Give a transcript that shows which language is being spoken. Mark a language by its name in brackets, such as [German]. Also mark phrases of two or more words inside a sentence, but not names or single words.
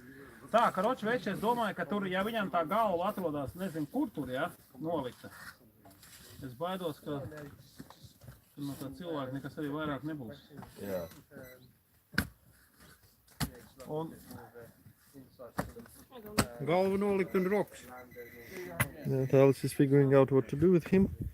[Latvian] Tā, karoči, veči, es domāju, ka tur, ja viņam tā galva atrodās, nezinu, kur tur, jā, nolikta. Es baidos, ka no tā cilvēka nekas arī vairāk nebūs. Jā. Un Galva nolikt un rokas. [English] Yeah, Talis is figuring out what to do with him.